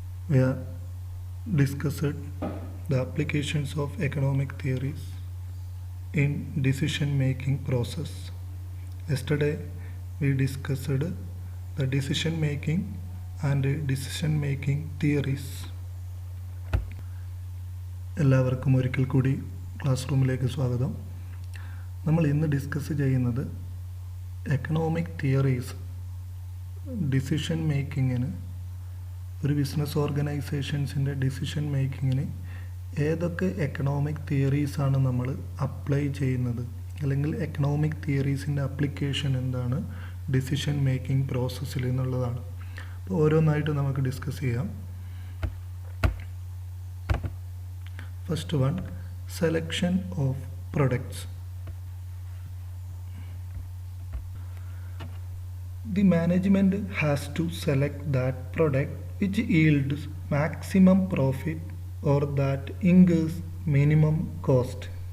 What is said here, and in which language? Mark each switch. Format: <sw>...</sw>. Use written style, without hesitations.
<en>We have discussed the applications of economic theories in decision-making process. Yesterday, we discussed the decision-making and decision-making theories.</en> <ml>എല്ലാവർക്കും ഒരിക്കൽ കൂടി class റൂമിലേക്ക് സ്വാഗതം. നമ്മൾ ഇന്ന് ഡിസ്കസ് ചെയ്യുന്നത് എക്കണോമിക് തിയറീസ് ഡിസിഷൻ മേക്കിങ്ങിന്, ഒരു ബിസിനസ് ഓർഗനൈസേഷൻസിൻ്റെ ഡിസിഷൻ മേക്കിങ്ങിന് ഏതൊക്കെ എക്കണോമിക് തിയറീസാണ് നമ്മൾ അപ്ലൈ ചെയ്യുന്നത്, അല്ലെങ്കിൽ എക്കണോമിക് തിയറീസിൻ്റെ അപ്ലിക്കേഷൻ എന്താണ് ഡിസിഷൻ മേക്കിംഗ് പ്രോസസ്സിൽ എന്നുള്ളതാണ്. അപ്പോൾ ഓരോന്നായിട്ട് നമുക്ക് ഡിസ്കസ് ചെയ്യാം.</ml> <en>First one, selection of products. The management has to select that product which yields maximum profit or that incurs minimum cost.</en>